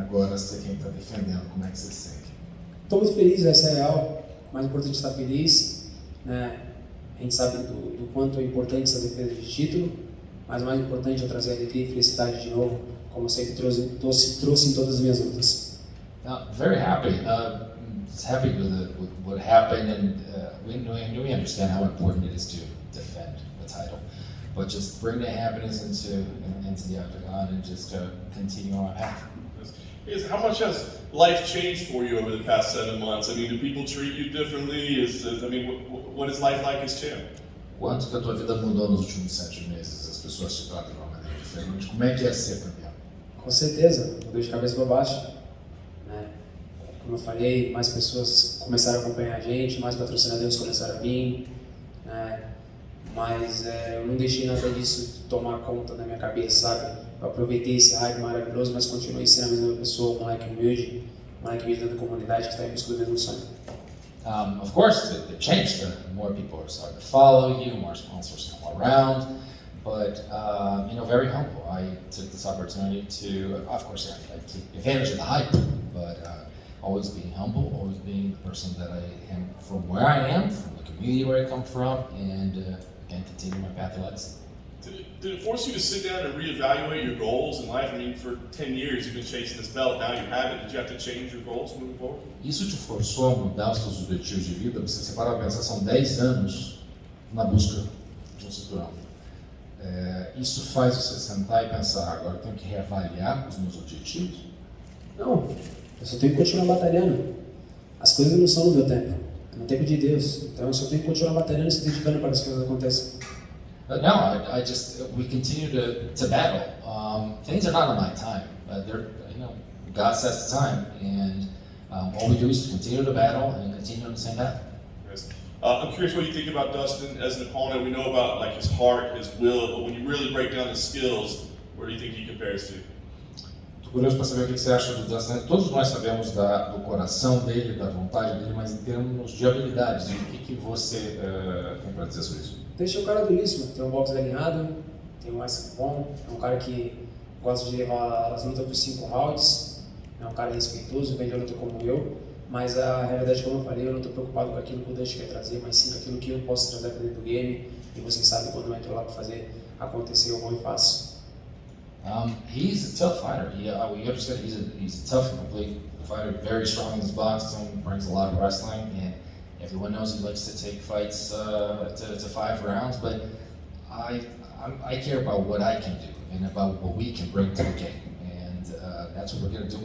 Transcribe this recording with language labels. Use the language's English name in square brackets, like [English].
[Portuguese] Agora ser quem está defendendo, como é que você se sente? Estou muito feliz, essa é real. O mais importante é estar feliz, né? A gente sabe do quanto é importante essa defesa de título, mas o mais importante é trazer alegria e felicidade de novo, como eu sempre trouxe em todas as minhas lutas. [English] Very happy. Just happy with what happened, and we understand how important it is to defend the title, but just bring the happiness into the octagon and just continue on our path. How much has life changed for you over the past 7 months? I mean, do people treat you differently? What is life like as champ? [Portuguese] Quanto que a tua vida mudou nos últimos 7 meses? As pessoas te tratam de uma maneira diferente. Como é que é ser campeão? Com certeza, mudou de cabeça para baixo, né? Como eu falei, mais pessoas começaram a acompanhar a gente, mais patrocinadores começaram a vir, né? Mas eu não deixei nada disso tomar conta da minha cabeça, sabe? Eu aproveitei esse hype maravilhoso, mas continuei sendo a mesma pessoa, um moleque humilde dentro da comunidade que está em busca do mesmo sonho. [English] Of course, it changed. More people are starting to follow you, more sponsors come around, but very humble. I took this opportunity to, of course, I took advantage of the hype, but always being humble, always being the person that I am from where I am, from the community where I come from, and again, continue my path of legacy. Did it force you to sit down and reevaluate your goals in life? I mean, for 10 years you've been chasing this belt, now you have it. Did you have to change your goals moving forward? [Portuguese] Isso te forçou a mudar os seus objetivos de vida? Você se para pensar, são 10 anos na busca de um cinturão. Isso faz você sentar e pensar, agora eu tenho que reavaliar os meus objetivos? Não, eu só tenho que continuar batalhando. As coisas não são no meu tempo, é no tempo de Deus. Então eu só tenho que continuar batalhando e se dedicando para que as coisas aconteçam. [English] But no, we continue to battle. Things are not on my time. God sets the time, and all we do is continue to battle and continue on the same path. Yes. I'm curious what you think about Dustin as an opponent. We know about like his heart, his will, but when you really break down his skills, where do you think he compares to? [Portuguese] Tô curioso para saber o que você acha do Dustin. Todos nós sabemos do coração dele, da vontade dele, mas em termos de habilidades, o que você tem para dizer sobre isso? Deixa o cara duríssimo, tem um boxe alinhado, tem um S bom, é um cara que gosta de levar as lutas por 5 rounds, é um cara respeitoso, vem de luta como eu, mas a realidade, como eu falei, eu não estou preocupado com aquilo que o Dustin quer trazer, mas sim com aquilo que eu posso trazer para dentro do game, e vocês sabem quando eu entro lá para fazer acontecer, eu vou e faço. [English] He's a tough fighter. We understand he's a tough and complete fighter, very strong in his boxing, brings a lot of wrestling, and everyone knows he likes to take fights to 5 rounds, but I care about what I can do and about what we can bring to the game, and that's what we're going to do.